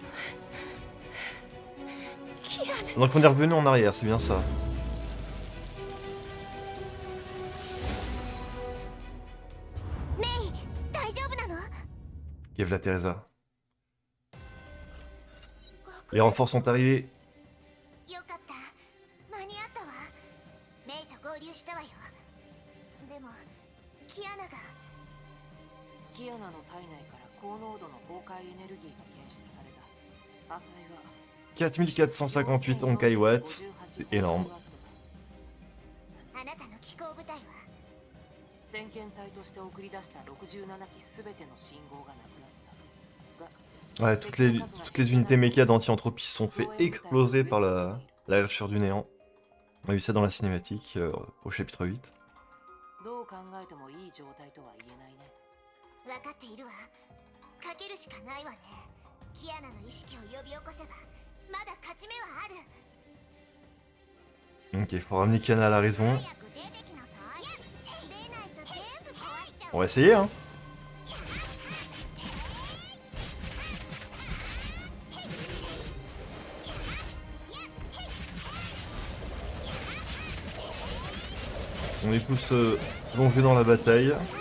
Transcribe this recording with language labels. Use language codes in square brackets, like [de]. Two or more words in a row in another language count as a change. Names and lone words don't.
[fr] Donc on est revenu en arrière, c'est bien ça. Kevla Teresa. Les renforts sont arrivés. [ja] キアナの体内から高濃度の崩壊エネルギーが検出された。値は [fr] 4458 Honkai Watts, c'est énorme. [ja] あなたの機構部隊は先遣隊として送り出した67機すべての信号がなくなった。 [fr] Ouais, toutes les unités méca d'anti-entropie se sont fait exploser par la rupture du néant. On a vu ça dans la cinématique au chapitre 8. [ja] どう考えてもいい状態とは言えないね。分かっているわ。かけるしかないわね。キアナの意識を呼び起こせばまだ勝ち目はある。 [fr] Ok, faut ramener Kiana à la raison. On va essayer, hein. On est tous plongés dans la bataille.